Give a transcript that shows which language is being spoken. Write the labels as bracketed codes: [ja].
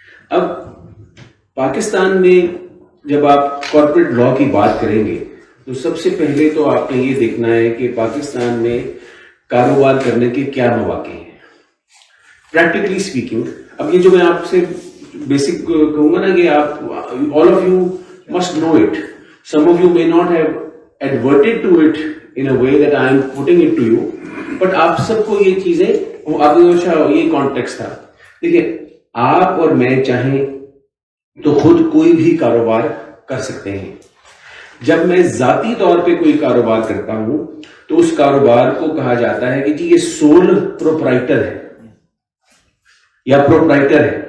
[ur] اب پاکستان میں جب آپ کارپوریٹ لا کی بات کریں گے تو سب سے پہلے تو آپ نے یہ دیکھنا ہے کہ پاکستان میں کاروبار کرنے کے کیا مواقع ہیں [en] Practically speaking. [ur] اب یہ جو میں آپ سے بیسک کہوں گا نا کہ آپ [en] all of you must know it. Some of you may not have adverted to it in a way that I am putting it to you, but [ur] آپ سب کو یہ چیزیں یہ کانٹیکسٹ تھا. دیکھیے آپ اور میں چاہیں تو خود کوئی بھی کاروبار کر سکتے ہیں. جب میں ذاتی طور پہ کوئی کاروبار کرتا ہوں تو اس کاروبار کو کہا جاتا ہے کہ جی یہ سول پروپرائٹر ہے, یا پروپرائٹر ہے.